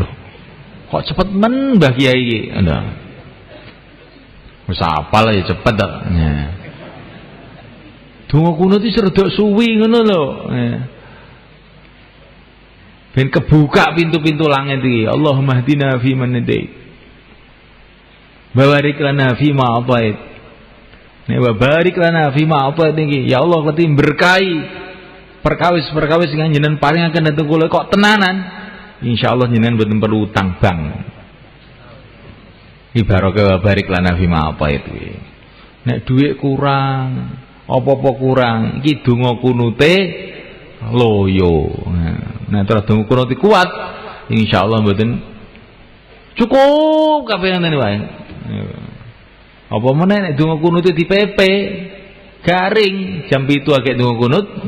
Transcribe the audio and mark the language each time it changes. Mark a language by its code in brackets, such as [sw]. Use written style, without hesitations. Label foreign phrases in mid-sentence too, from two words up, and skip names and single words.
[jv] Kok cepet men Mbah Kiai iki. Lho. Wis apal ya cepet to. Donga kunut iki rada suwi ngono lho. Ben kebuka pintu-pintu langit iki. [ar] اللهم اهدنا فيمن هديت. بارك لنا فيما أعطيت. Nek بارك لنا فيما أعطيت niki, ya Allah keti berkahi perkawis-perkawis sing jenengan paringaken dhateng kula kok tenanan. Insyaallah jenengan mboten perlu utang bank. Ibaratke بارك لنا فيما أعطيت kuwi. Nek dhuwit kurang apa-apa kurang iki donga kunute loyo. Nah terus donga kunut kuat insyaallah mboten cukup kabeh ngene wae. Apa meneh nek donga kunute dipepe garing jam 7 agek donga kunut.